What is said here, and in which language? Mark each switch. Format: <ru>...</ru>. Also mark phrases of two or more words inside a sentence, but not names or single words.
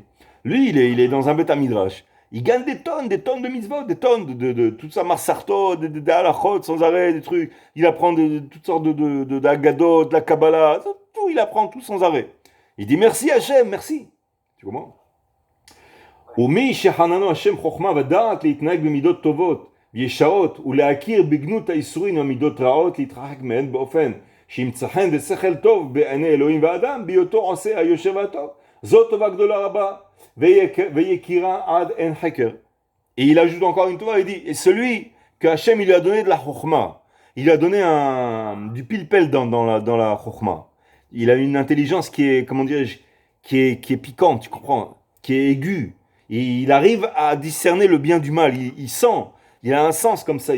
<fr>Lui, il est dans un</fr> <he>בית מדרש.</he> <fr>Il gagne des tonnes de mitzvot, des tonnes de toute sa marsarto, de halachot sans arrêt, des trucs. Il apprend toutes sortes d'agadot, de la kabbalah, tout, il apprend tout sans arrêt. Il dit merci Hachem, merci. Tu comprends?</fr> <he>ומי שחננו השם חוכמה ודעת להתנהג במידות טובות וישרות ולהכיר בגנות האיסורים ומידות רעות להתרחק מהן באופן שימצא חן ושכל טוב בעיני אלוהים ואדם בהיותו עושה היושב והטוב. זאת טובה גדולה רבה ויקירה עד אין חקר.</he> <fr>Et il ajoute encore une fois, il dit, et celui que Hachem il lui a donné de la chokhma, il lui a donné du pile-pelle dans la chokhma. Il a une intelligence qui est, comment dirais-je, qui est piquante, tu comprends, qui est aiguë. Il arrive à discerner le bien du mal. Il sent, il a un sens comme ça.</fr>